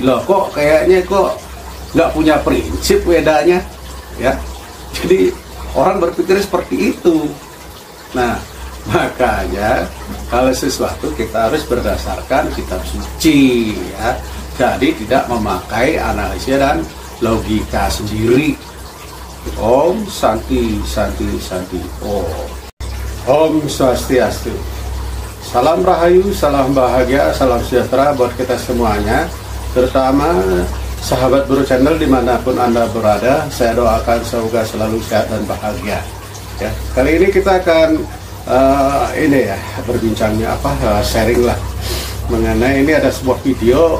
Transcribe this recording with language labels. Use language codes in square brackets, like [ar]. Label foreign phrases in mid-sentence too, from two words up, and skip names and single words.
[id] Loh, kok kayaknya nggak punya prinsip Wedanya, ya. Jadi orang berpikir seperti itu. Nah, makanya kalau sesuatu kita harus berdasarkan kitab suci, ya. Jadi tidak memakai analisis dan logika sendiri. [sa] Om Santi Santi Santi Om. Om Swastiastu. [id] Salam Rahayu, salam bahagia, salam sejahtera buat kita semuanya, terutama sahabat Bro Channel dimanapun Anda berada. Saya doakan semoga selalu sehat dan bahagia. Ya, kali ini kita akan berbincangnya sharing lah mengenai ini ada sebuah video.